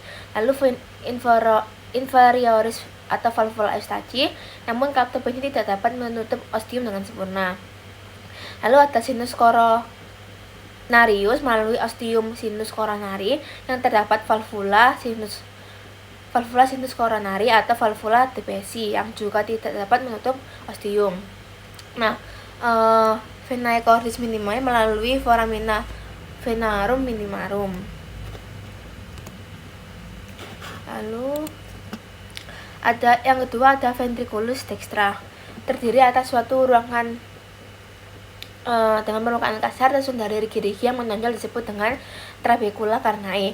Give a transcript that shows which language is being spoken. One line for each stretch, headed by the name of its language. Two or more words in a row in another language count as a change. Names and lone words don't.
Indonesian: Lalu inferioris atau valvula eustachi, namun katup ini tidak dapat menutup ostium dengan sempurna. Lalu ada sinus coronarius melalui ostium sinus coronari, yang terdapat valvula sinus coronari atau valvula DeBessy yang juga tidak dapat menutup ostium. Nah, venae cordis minimae melalui foramina venarum minimarum. Lalu ada yang kedua, ada ventriculus dextra, terdiri atas suatu ruangan dengan permukaan kasar dan dari rigi-rigi yang menonjol disebut dengan trabecula carinae.